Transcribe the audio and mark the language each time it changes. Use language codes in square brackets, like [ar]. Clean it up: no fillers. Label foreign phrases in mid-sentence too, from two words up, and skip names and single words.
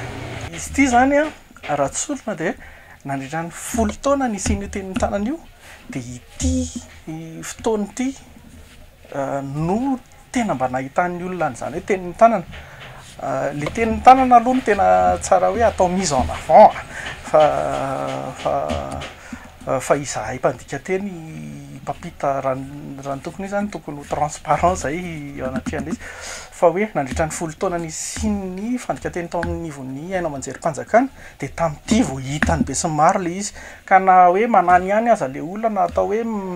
[mg] Izy ity zany raha tsorina dia nandritra ny 10 taona nisian'io tenin'ny tanana io dia ity fotoana ity no tena mba nahitan'ny olona an'izany hoe tenin'ny tanana. Le tenin'ny tanana aloha no tena tsara hoe atao [fr] mise en avant [mg] fa izahay mpandika teny mpampita raha ny tokony zany tokony ho transparent zay eo anatrehana izy fa hoe nandritra ny 10 taona nisian'ny fandika teny tao amin'ny nivon'ny Haino Amanjerim-Panjakana dia tamin'ity vao hitany be sy maro le izy ka na hoe manany ihany aza le olona na atao hoe